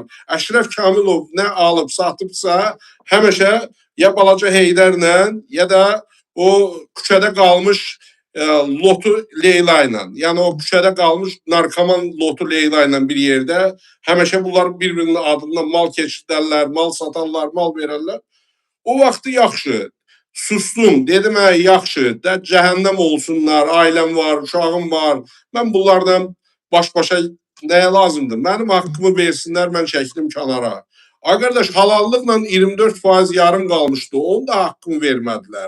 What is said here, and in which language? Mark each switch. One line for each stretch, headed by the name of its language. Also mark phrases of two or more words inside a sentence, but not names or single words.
Azerbaijani: Əşrəf Kamilov nə alıb satıbsa, həmişə ya Balaca Heydərlə, ya da o küçədə qalmış Lotu Leyla ilə, yəni o küçədə qalmış narkoman Lotu Leyla ilə bir yerdə həmişə bunlar bir-birinin adından mal keçirlərlər, mal satarlar, mal verərlər. O vaxtı yaxşı, sustum, dedim, yaxşı, cəhənnəm olsunlar, ailəm var, uşağım var, mən bunlardan baş-başa nəyə lazımdır? Mənim haqqımı versinlər, mən çəkdim kənara. Ay qardaş, halallıqla 24% yarım qalmışdı, onu da haqqımı vermədilər.